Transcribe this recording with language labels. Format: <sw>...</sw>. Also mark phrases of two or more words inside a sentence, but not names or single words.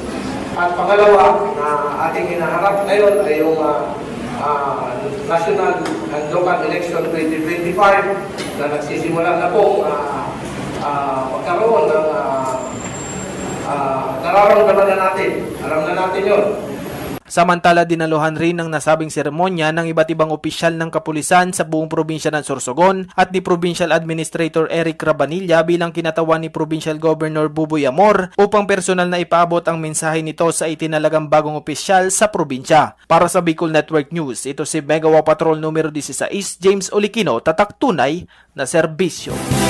<tl>At pangalawa na ating hinaharap ngayon ay yung National and Local Election 2025 na nagsisimula na pong magkaroon ng nararamdaman na natin. Alam na natin yun. Samantala, dinaluhan rin ng nasabing seremonya ng iba't ibang opisyal ng kapulisan sa buong probinsya ng Sorsogon at ni Provincial Administrator Eric Rabanilla bilang kinatawan ni Provincial Governor Buboy Amor upang personal na ipaabot ang mensahe nito sa itinalagang bagong opisyal sa probinsya. Para sa Bicol Network News, ito si Mega Patrol numero 16, James Oligino, tatak tunay na serbisyo.</tl>